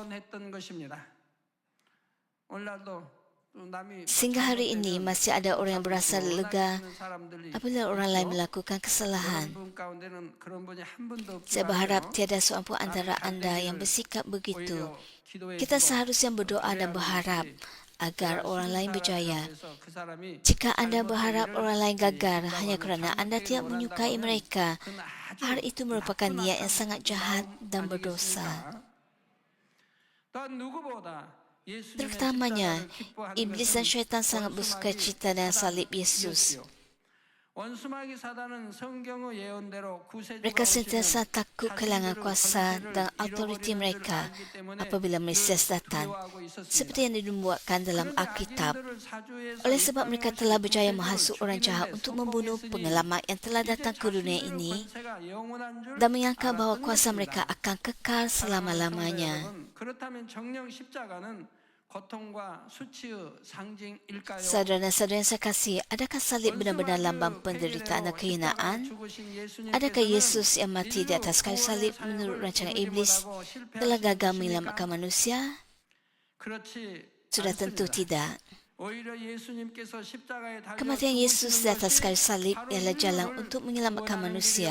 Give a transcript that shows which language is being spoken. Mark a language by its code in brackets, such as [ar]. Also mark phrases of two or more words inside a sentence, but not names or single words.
[ms] Sehingga hari ini masih ada orang yang berasa lega apabila orang lain melakukan kesalahan. Saya berharap tiada seorang pun antara anda yang bersikap begitu. Kita seharusnya berdoa dan berharap agar orang lain berjaya. [ko] 그래서 그 사람이 [ms] Jika Anda berharap [ko] 잘못된 [ms] orang lain [ko] 일을 [ms] gagal [ko] 이루려고 [ms] hanya [ko] 하는 [ms] kerana Anda [ko] 잘못된 [ms] tidak [ko] 일을 [ms] menyukai [ko] 원한다고 [ms] mereka, [ko] 하면 그건 아주 [ms] hal itu merupakan [ko] 나쁜 [ms] niat yang [ko] 악한 [ms] sangat jahat [ko] 마음 [ms] dan berdosa. [ko] 아니겠습니까? 또한 누구보다 예수님의 [ms] Terutamanya, [ko] 십자가를 기뻐하는 [ms] iblis dan [ko] 것은 [ms] syaitan sangat bersuka cita dengan salib Yesus. [ko] 원수마귀 사단은 성경의 예언대로 구세주가 [ms] Mereka [ko] 오시면 [ms] sentiasa takut kehilangan kuasa dan autoriti mereka apabila Mesias datang, seperti yang dinubuatkan dalam Alkitab. Oleh sebab mereka telah berjaya menghasut orang jahat untuk membunuh pengalaman yang telah datang ke dunia ini dan menyangka bahawa kuasa mereka akan kekal selama-lamanya. [ko] 그렇다면 정령 십자가는 고통과 수치의 상징일까요? [ms] Saudara dan saudara yang saya kasih, adakah salib benar-benar lambang penderitaan dan kehinaan? Adakah Yesus yang mati di atas kayu salib menurut rancangan iblis telah gagal menyelamatkan manusia? Sudah tentu tidak. Kematian Yesus di atas kayu salib ialah jalan untuk menyelamatkan manusia.